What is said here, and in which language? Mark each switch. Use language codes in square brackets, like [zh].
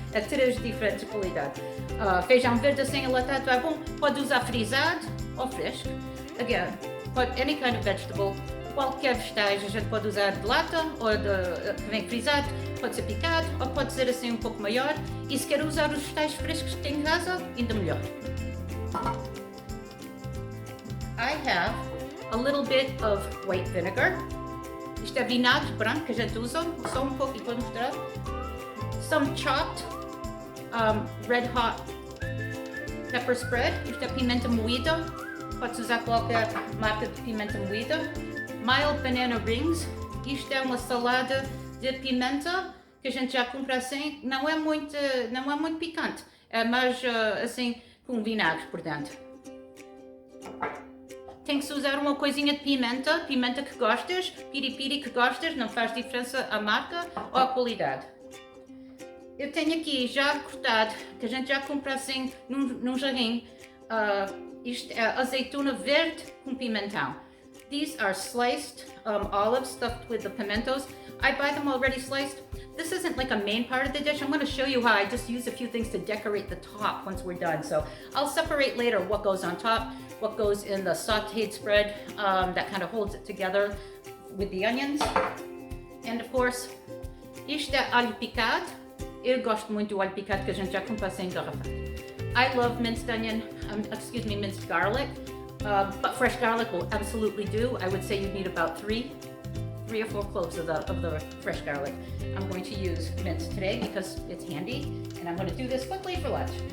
[pt] É 3 diferentes qualidades. Feijão verde assim enlatado é bom, pode usar frisado ou fresco. [en] Again, any kind of vegetable, [pt] qualquer vegetais a gente pode usar de lata ou que vem frisado, pode ser picado ou pode ser assim um pouco maior. E se quer usar os vegetais frescos que tem em casa, ainda melhor. [en] I have a little bit of white vinegar. [pt] Isto é vinagre branco que a gente usa, só um pouco e vou mostrar. [en] Some chopped red hot pepper spread. [pt] Isto é pimenta moída. Pode usar qualquer marca de pimenta moída. [en] Mild banana rings. [pt] Isto é uma salada de pimenta que a gente já compra assim. Não é muito picante. é mais assim, com vinagre por dentro. Tem que se usar uma coisinha de pimenta, pimenta que gostas, piripiri que gostas, não faz diferença a marca ou a qualidade. Eu tenho aqui já cortado, que a gente já compra assim num jarrinho, isto é azeitona verde com pimentão. [en] These are sliced olives stuffed with the pimentos. I buy them already sliced. This isn't like a main part of the dish. I'm going to show you how I just use a few things to decorate the top once we're done. So I'll separate later what goes on top, what goes in the sauteed spread that kind of holds it together with the onions. And of course, [pt] isto é alho picado. Eu gosto muito do alho picado que a gente já compra sem engarrafado. [en] I love minced onion, minced garlic. But fresh garlic will absolutely do. I would say you need about three or four cloves of the fresh garlic. I'm going to use minced today because it's handy, and I'm going to do this quickly for lunch.